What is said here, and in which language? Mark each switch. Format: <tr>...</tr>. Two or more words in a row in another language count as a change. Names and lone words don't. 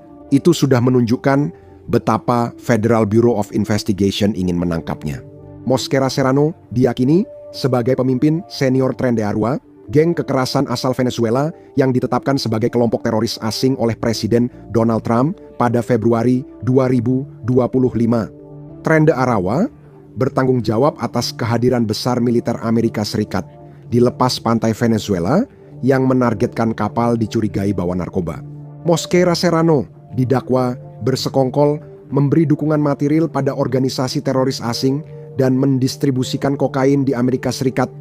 <id>Itu sudah menunjukkan betapa Federal Bureau of Investigation ingin menangkapnya. Mosquera Serrano diyakini sebagai pemimpin senior Tren de Aragua, geng kekerasan asal Venezuela yang ditetapkan sebagai kelompok teroris asing oleh Presiden Donald Trump pada Februari 2025. Tren de Aragua bertanggung jawab atas kehadiran besar militer Amerika Serikat di lepas pantai Venezuela yang menargetkan kapal dicurigai bawa narkoba. Mosquera Serrano didakwa bersekongkol memberi dukungan material pada organisasi teroris asing dan mendistribusikan kokain di Amerika Serikat.</id>